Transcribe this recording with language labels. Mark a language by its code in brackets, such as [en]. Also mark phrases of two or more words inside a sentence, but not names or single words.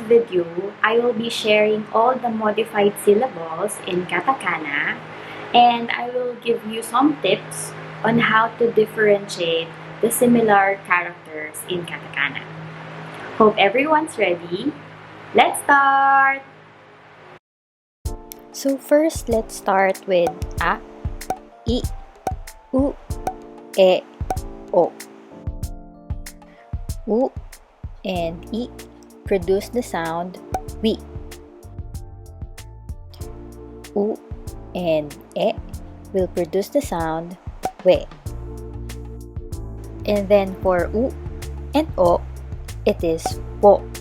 [en] video, I will be sharing all the modified syllables in Katakana, and I will give you some tips on how to differentiate the similar characters in Katakana. Hope everyone's ready. Let's start! So first, let's start with a, I, u, e, o. U and I produce the sound we. U and e will produce the sound we. And then for u and o, it is wo.